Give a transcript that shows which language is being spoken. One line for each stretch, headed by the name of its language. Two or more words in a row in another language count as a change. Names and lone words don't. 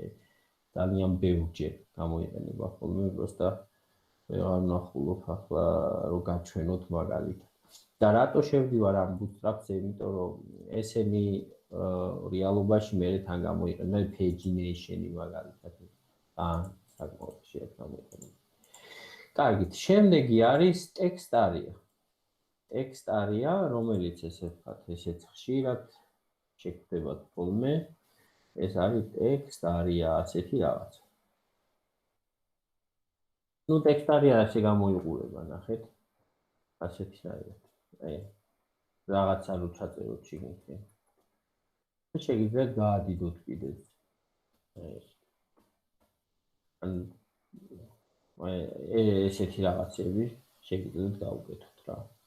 Georgian: ძალიან ბევრჯერ გამოიყენება ხოლმე, просто ვეღარ ნახულობ ახლა რო გაჩვენოთ მაგალითად. და რატო შევდივარ ამ bootstrap-ზე, იმიტომ რომ ესენი რეალობაში მერე თან გამოიყენება pagination-ი მაგალითად. საკმაოდ ხშირად გამოიყენება. კარგით, შემდეგი არის
English: text area. text area,
Georgian: რომელიც ესე ვთქვათ, ესეც ხშირად შეგვხვდებათ ხოლმე. ეს არის
English: text area,
Georgian: ასეთი რაღაცა. ნუ
English: text area
Georgian: ასე გამოიყურება, ნახეთ. ასეთი არის. აი რაღაცა რო ჩაწეროთ შიგნით. შეგიძლიათ გაადიდოთ კიდეც. აი ესეთი რაღაცები შეგიძლიათ გავუკეთოთ რა.